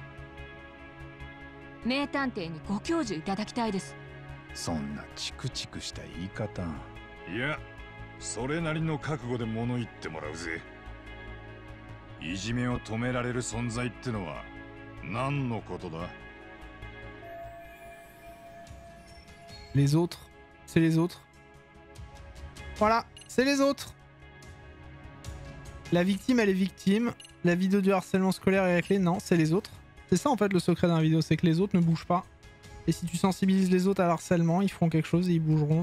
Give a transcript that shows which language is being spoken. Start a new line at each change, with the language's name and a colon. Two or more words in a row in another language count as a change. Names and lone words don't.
Japanese: 名探偵にご教授いただきたいです。そんなチクチクした言い方。いや、それなりの覚悟で物言ってもらうぜ。いじめを止められる存在ってのは何のことだ？
French: Les autres, c'est les autres. Voilà, c'est les autres. La victime, elle est victime. La vidéo du harcèlement scolaire est réglée. Non, c'est les autres. C'est ça en fait le secret d'un vidéo, c'est que les autres ne bougent pas. Et si tu sensibilises les autres à l'harcèlement, ils feront quelque chose et ils bougeront.